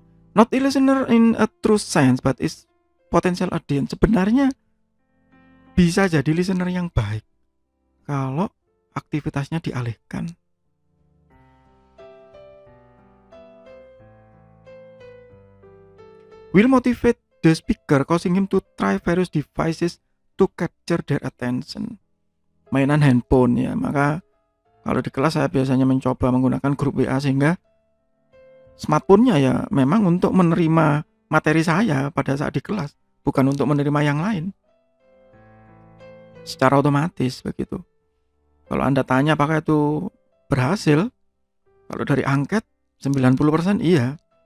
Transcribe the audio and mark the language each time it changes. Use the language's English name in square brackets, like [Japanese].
[English] Not a listener in a true sense, but is potential audience. [Indonesian] Sebenarnya bisa jadi listener yang baik kalau aktivitasnya dialihkan. [English] Will motivate the speaker, causing him to try various devices to capture their attention. [Indonesian] Mainan handphone ya, maka kalau di kelas saya biasanya mencoba menggunakan grup WA sehingga smartphone-nya ya memang untuk menerima materi saya pada saat di kelas, bukan untuk menerima yang lain. Secara otomatis begitu. Kalau Anda tanya apakah itu berhasil, kalau dari angket 90% iya.